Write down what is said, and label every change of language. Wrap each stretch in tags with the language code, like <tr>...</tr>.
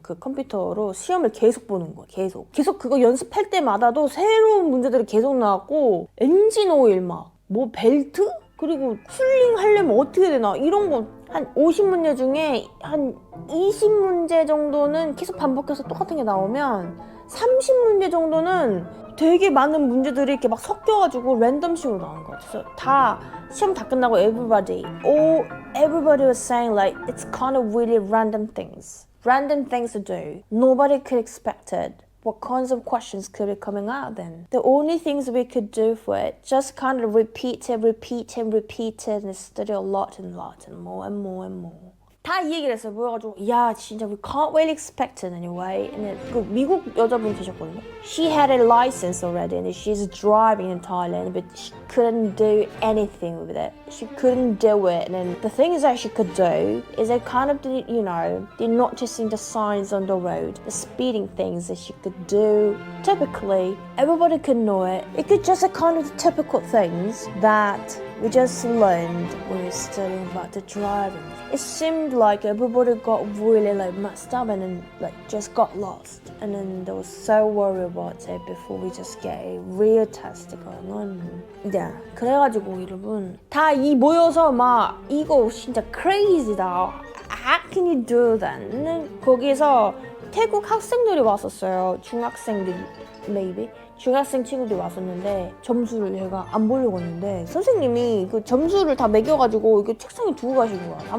<ko>그 컴퓨터로 시험을 계속 보는 거예요. 계속 그거 연습할 때마다도 새로운 문제들이 계속 나왔고 엔진 오일 막 뭐 벨트? 그리고 쿨링 하려면 어떻게 되나 이런 거 한 50문제 중에 한 20문제 정도는 계속 반복해서 똑같은 게 나오면 30문제 정도는 되게 많은 문제들이 이렇게 막 섞여가지고 랜덤식으로 나오는 것 같아요. 다 시험 다 끝나고</ko> <en>everybody was saying like it's kind of really random things to do. Nobody could expect it. What kinds of questions could be coming out then? The only things we could do for it, just kind of repeat it and study a lot and more and more and more.</en> <ko>다 이 얘기를 했어요. 모여가지고 야 진짜</ko> <en>we can't really expect it anyway.</en> <ko>And 그 미국 여자분 계셨거든요.</ko> <en>She had a license already and she's driving in Thailand but she couldn't do anything with it. She couldn't do it. And the things that she could do is they kind of did, they're not just in the signs on the road, the speeding things that she could do. Typically, everybody could know it. It could just a kind of the typical things that we just learned when we were studying about the driving. It seemed like everybody got really like messed up and then like just got lost. And then they were so worried about it before we just get a real test going on. Yeah.</en> <ko>그래가지고 여러분 다 이 모여서 막 이거 진짜 crazy다.</ko> <en>How can you do that?</en> <ko>거기서 태국 학생들이 왔었어요. 중학생들 maybe. 중학생 친구들이 왔었는데 점수를 제가 안 보려고 했는데 선생님이 그 점수를 다 매겨가지고 이거 책상에 두고 가시는 거야.</ko>